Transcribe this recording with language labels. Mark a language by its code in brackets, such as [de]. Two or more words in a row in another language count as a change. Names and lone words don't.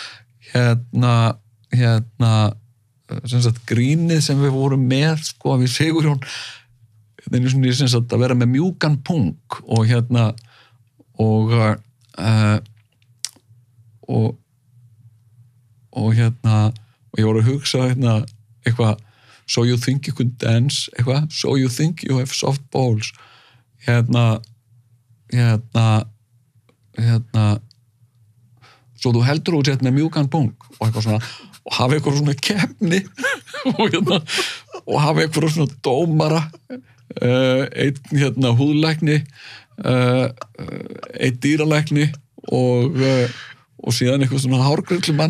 [is] sem sagt grínið sem við vorum með sko við Sigurjón sem sagt að vera með mjúkan pung og og ég voru að hugsa eitthvað [en] so you think you can dance [is] eitthvað, [en] so you think you have soft balls [is] svo þú heldur og sett með mjúkan pung og eitthvað svona og hafa eitthvað svona keppni og hafa eitthvað svona dómara einn húðlækni einn dýralækni og síðan eitthvað svona hárgrillumann